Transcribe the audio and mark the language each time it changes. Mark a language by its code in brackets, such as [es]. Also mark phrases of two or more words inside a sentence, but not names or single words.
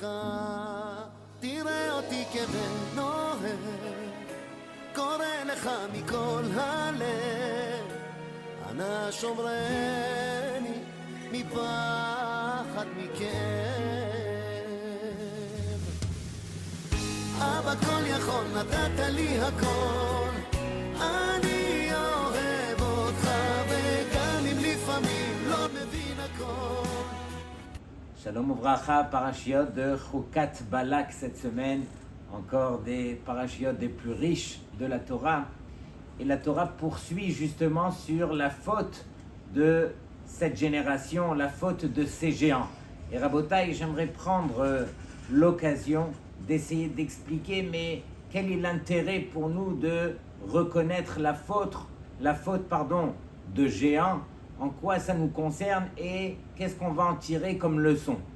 [he] תראה אותי כבן אוהב, קורא לך מכל הלב, אנא שומרני מפחד מכאב. אבא כל יכול, נתת לי הכל, אני אוהב אותך וגם אם לפעמים לא מבין הכל. שלום וברכה, [fr] parashiot de Chukat Balak cette semaine, encore des parashiot des plus riches de la Torah. Et la Torah poursuit justement sur la faute de cette génération, la faute de ces géants. Et Rabotai, j'aimerais prendre l'occasion d'essayer d'expliquer, mais quel est l'intérêt pour nous de reconnaître la faute de géants, en quoi ça nous concerne et qu'est-ce qu'on va en tirer comme leçon.